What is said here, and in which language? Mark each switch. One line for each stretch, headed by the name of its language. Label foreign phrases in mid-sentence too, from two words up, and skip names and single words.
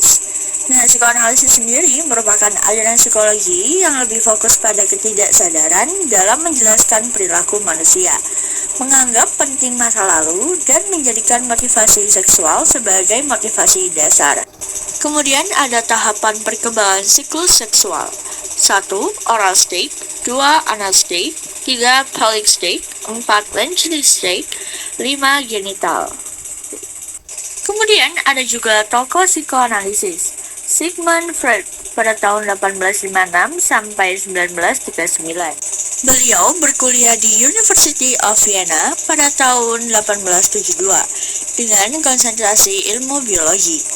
Indonesian: Nah, psikoanalisis sendiri merupakan aliran psikologi yang lebih fokus pada ketidaksadaran dalam menjelaskan perilaku manusia, menganggap penting masa lalu, dan menjadikan motivasi seksual sebagai motivasi dasar. Kemudian ada tahapan perkembangan siklus seksual.
English: 1. Oral state, 2. anal state, 3. pelvic state, 4. vaginital state, 5. genital.
Indonesian: Kemudian ada juga tokoh psikoanalisis, Sigmund Freud pada tahun 1856 sampai 1939. Beliau berkuliah di University of Vienna pada tahun 1872 dengan konsentrasi ilmu biologi.